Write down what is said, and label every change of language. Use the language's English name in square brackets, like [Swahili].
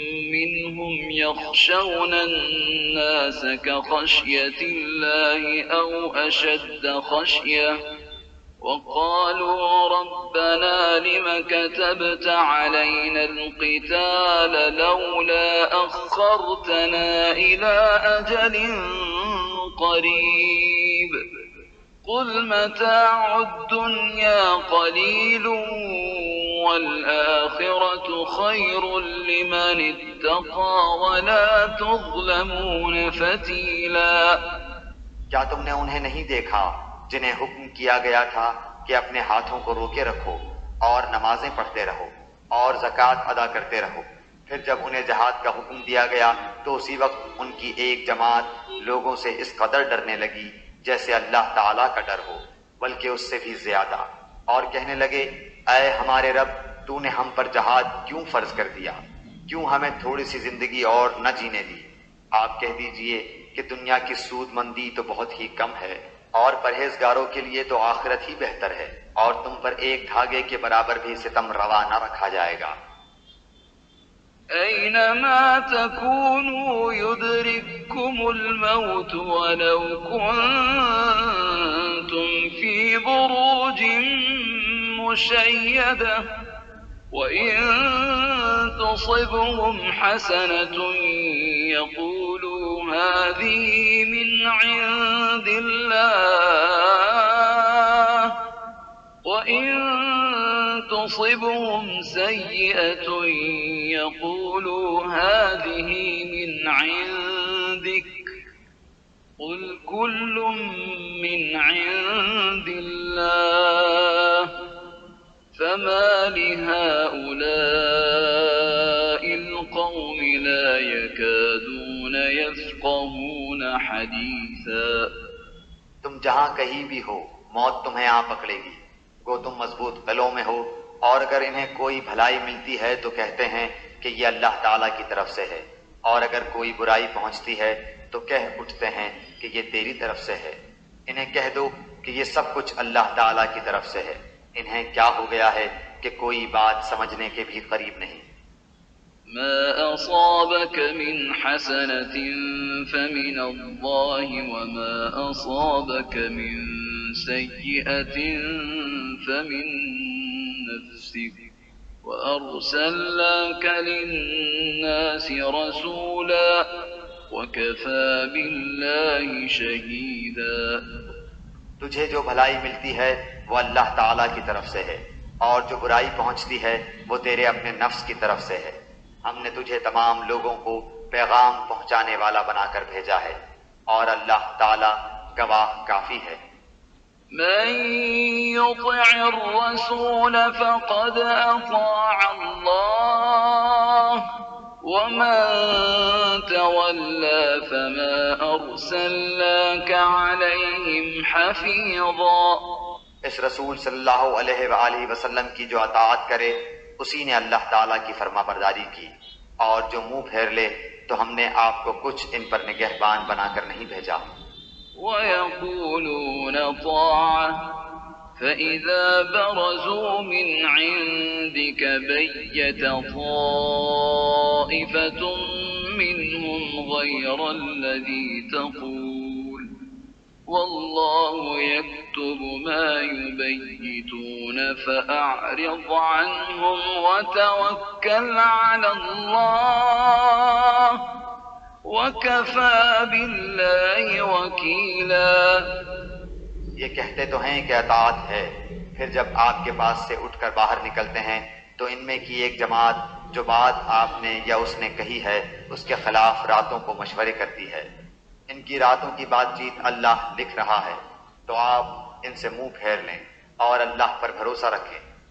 [Arabic] منهم يخشون الناس كخشية الله أو أشد خشية وقالوا ربنا لم كتبت علينا القتال لولا أخرتنا إلى أجل قريب قل متاع الدنيا قليل والآخرة خير لمن اتقى ولا تظلمون فتيلا। [Hindi] क्या तुमने उन्हें नहीं देखा जिन्हें हुक्म किया गया था कि अपने हाथों को रोके रखो और नमाजें पढ़ते रहो और ज़कात अदा करते रहो, फिर जब उन्हें जहाद का हुक्म दिया गया तो उसी वक्त उनकी एक जमात लोगों से इस कदर डरने लगी जैसे अल्लाह ताला का डर हो, बल्कि उससे भी ज्यादा, और कहने लगे, ऐ हमारे रब, तूने हम पर जहाद क्यों फर्ज कर दिया, क्यों हमें थोड़ी सी जिंदगी और न जीने दी। आप कह दीजिए कि दुनिया की सूदमंदी तो बहुत ही कम है और परहेजगारों के लिए तो आखिरत ही बेहतर है, और तुम पर एक धागे के बराबर भी सितम रवा न रखा जाएगा। [Arabic] أينما تكونوا يدرككم الموت ولو كنتم في بروج مشيدة وإن تصبهم حسنة يقولوا هذه من عند الله وإن تصبهم سيئة يقولوا هذه من عندك قل كل من عند الله فما لهؤلاء القوم لا يكادون يفقهون حديثا। [Hindi] तुम जहां कहीं भी हो मौत तुम्हें आ पकड़ेगी, गो तुम मजबूत किलों में हो, और अगर इन्हें कोई भलाई मिलती है तो कहते हैं कि ये अल्लाह ताला की तरफ से है, और अगर कोई बुराई पहुंचती है तो कह उठते हैं कि ये तेरी तरफ से है। इन्हें कह दो कि ये सब कुछ अल्लाह ताला की तरफ से है। इन्हें क्या हो गया है कि कोई बात समझने के भी करीब नहीं। [Arabic] ما أصابك من حسنة فمن الله وما أصابك من سيئة فمن نفسك وأرسلناك للناس رسولا وكفى بالله شهيدا। [Hindi] तुझे जो भलाई मिलती है वो अल्लाह ताला की तरफ से है, और जो बुराई पहुंचती है वो तेरे अपने नफ्स की तरफ से है। हमने तुझे तमाम लोगों को पैगाम पहुंचाने वाला बनाकर भेजा है, और अल्लाह ताला गवाह काफी है। [Arabic] من يطع الرسول فقد أطاع الله ومن تولى فما أرسلناك عليهم حفيظا। [Hindi] इस रसूल सल्लल्लाहु अलैहि वसल्लम की जो अताअत करे उसी ने अल्लाह ताला की फरमाबरदारी की, और जो मुंह फेर ले तो हमने आपको कुछ इन पर निगहबान बनाकर नहीं भेजा। [Arabic] ويقولون طاعة فإذا برزوا من عندك بيت طائفة منهم غير الذي تقول والله يكتب ما يبيتون فأعرض عنهم وتوكل على الله وكفى بالله وكيلا। [Hindi] ये कहते तो हैं कि अताअत है, फिर जब आपके पास से उठकर बाहर निकलते हैं तो इनमें की एक जमात जो बात आपने या उसने कही है उसके खिलाफ रातों को मशवरे करती है। इनकी रातों की बातचीत अल्लाह लिख रहा है, तो आप इनसे मुंह फेर लें और अल्लाह पर भरोसा रखें।